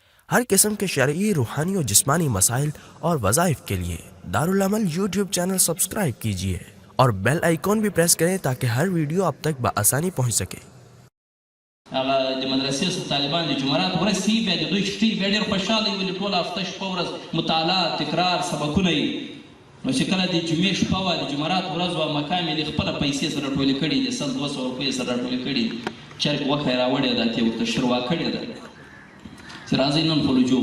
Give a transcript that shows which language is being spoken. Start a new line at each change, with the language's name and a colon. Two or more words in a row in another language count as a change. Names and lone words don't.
Urdu: ہر قسم کے شرعی، روحانی اور جسمانی مسائل اور وظائف کے لیے دارالعمل
English: YouTube channel subscribe
Urdu: کیجیے اور
English: bell icon
Urdu: بھی پریس کریں تاکہ ہر ویڈیو آپ تک بآسانی پہنچ سکے.
Pashto: هغه د مدرسې طالبان د جمعرات ورځ سي بیا د دوی شتي بیا ډېر خوشحاله وي ولې ټوله هفته شپه ورځ مطالعه تکرار سبقونه وي نو چې کله د جمعې شپه وه د جمعرات ورځ وه مکان مې د خپله پیسې سره راټولې کړي دي 100-200 روپۍ سره راټولې کړي چرګ غوښه یې راوړې ده ته ورته شروع کړې ده چې راځئ نن خو لجو